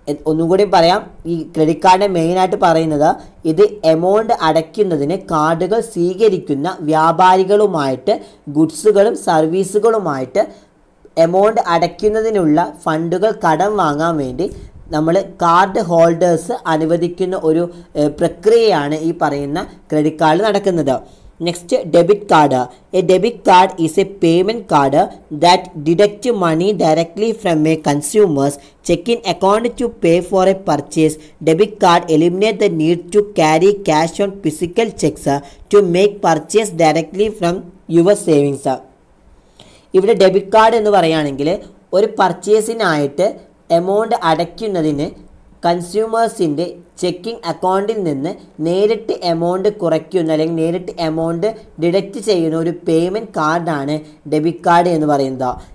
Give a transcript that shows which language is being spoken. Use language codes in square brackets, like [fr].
[ml] ഒന്നുകൂടി പറയാം, ഈ ക്രെഡിറ്റ് കാർഡ് മെയിനായിട്ട് പറയുന്നത് ഇത് എമൗണ്ട് അടയ്ക്കുന്നതിന് കാർഡുകൾ സ്വീകരിക്കുന്ന വ്യാപാരികളുമായിട്ട് ഗുഡ്സുകളും സർവീസുകളുമായിട്ട് എമൗണ്ട് അടയ്ക്കുന്നതിനുള്ള ഫണ്ടുകൾ കടം വാങ്ങാൻ വേണ്ടി നമ്മൾ കാർഡ് ഹോൾഡേഴ്സ് അനുവദിക്കുന്ന ഒരു പ്രക്രിയയാണ് ഈ പറയുന്ന ക്രെഡിറ്റ് കാർഡ് നടക്കുന്നത്. [en] Next, debit card. A debit card is a payment card that deducts money directly from a consumer's checking account to pay for a purchase. Debit card eliminates the need to carry cash on physical checks to make purchase directly from your savings. [ml] ഇവിടെ debit card എന്ന് പറയുകയാണെങ്കിൽ ഒരു പർച്ചേസിനായിട്ട് amount അടയ്ക്കുന്നതിന് കൺസ്യൂമേഴ്സിൻ്റെ checking അക്കൗണ്ടിൽ നിന്ന് നേരിട്ട് amount കുറയ്ക്കുന്ന അല്ലെങ്കിൽ നേരിട്ട് എമൗണ്ട് ഡിഡക്റ്റ് ചെയ്യുന്ന ഒരു പേയ്മെൻറ്റ് കാർഡാണ് ഡെബിറ്റ് കാർഡ് എന്ന് പറയുന്നത്.